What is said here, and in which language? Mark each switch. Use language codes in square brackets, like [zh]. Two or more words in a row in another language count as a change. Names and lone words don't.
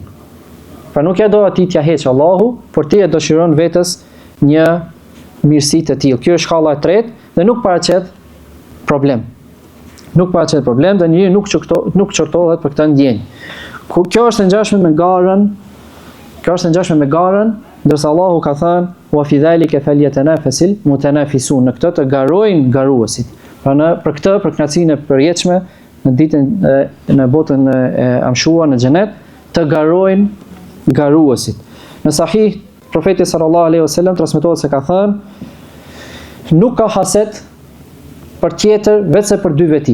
[sq] Pra nuk ja do atij t'ja heq Allahu, por ti e dëshiron vetës një mirësi të tillë. Kjo është shkalla e tretë dhe nuk paraqet problem. Nuk paraqet problem dhe njeriu nuk çortohet për këtë ndjenjë. Kjo është e ngjashme me garën. Kjo është e ngjashme me garën, ndërsa Allahu ka thënë [ar] وفي ذلك فليتنافس المتنافسون, [sq] në këtë të garojnë garuesit. Pra për kënaqësinë e përjetshme në ditën në botën e amshuar në xhenet të garojnë garuesit. Në sahih profeti [ar] صلى الله عليه وسلم [sq] transmetohet se ka thënë nuk ka haset për tjetër vetëse për dy veti.